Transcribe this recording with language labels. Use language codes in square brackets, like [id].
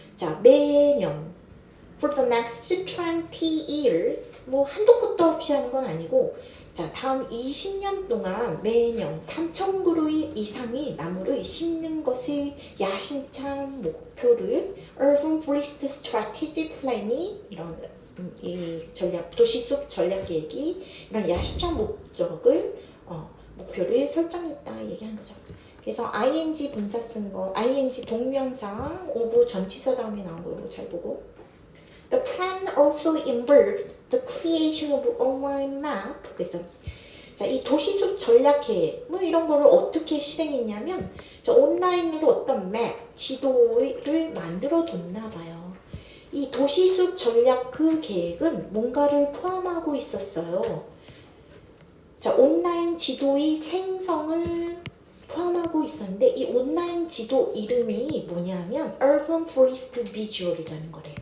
[ko] 자, 매년 [en] for the next 20 years, [ko] 뭐 한도 끝도 없이 하는 건 아니고, 자, 다음 20년 동안 매년 3,000그루 이상의 나무를 심는 것을 야심찬 목표를 Urban Forest Strategy Plan이 이런 이 전략 도시숲 전략 계획이 이런 야심찬 목표를 설정했다 얘기하는 거죠. 그래서 ing 분사 쓴 거, ing 동명사, of 전치사 다음에 나온 거 이거 잘 보고. [en] The plan also involved the creation of online map, 그죠? [ko] 자, 이 도시숲 전략 계획, 뭐 이런 거를 어떻게 실행했냐면, 자, 온라인으로 어떤 맵, 지도를 만들어 뒀나 봐요. 이 도시숲 전략 그 계획은 뭔가를 포함하고 있었어요. 자, 온라인 지도의 생성을 포함하고 있었는데 이 온라인 지도 이름이 뭐냐면 Urban Forest Visual이라는 거래.